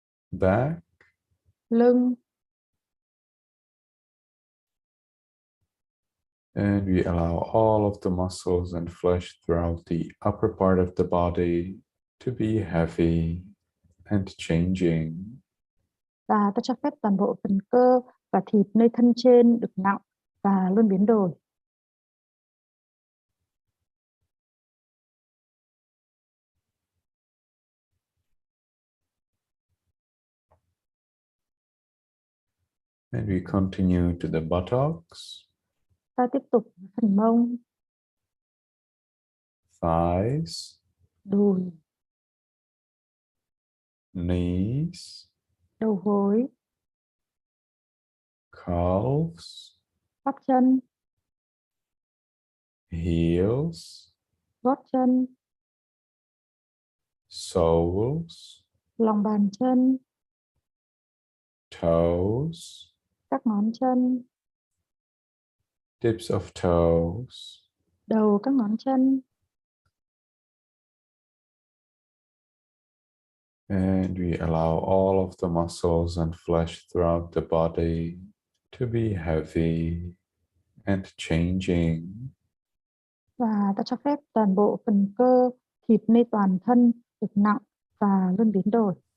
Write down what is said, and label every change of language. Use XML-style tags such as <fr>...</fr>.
<en>back,</en> <vi>lưng.</vi> <en>and we allow all of the muscles and flesh throughout the upper part of the body to be heavy and changing.</en> <vi>Và ta cho phép toàn bộ phần cơ và thịt nơi thân trên được nặng và luôn biến đổi.</vi> <en>And we continue to the buttocks,</en> <vi>Ta tiếp tục với phần mông,</vi> <en>thighs,</en> <vi>đùi,</vi> <en>knees,</en> <vi>đầu gối,</vi> <en>calves,</en> <vi>bắp chân,</vi> <en>heels,</en> <vi>gót chân,</vi> <en>soles,</en> <vi>lòng bàn chân,</vi> <en>toes,</en> <vi>các ngón chân,</vi> <en>tips of toes,</en> <vi>đầu các ngón chân.</vi> <en>and we allow all of the muscles and flesh throughout the body to be heavy and changing.</en> <vi>Và ta cho phép toàn bộ phần cơ, thịt nơi toàn thân được nặng và luôn biến đổi.</vi>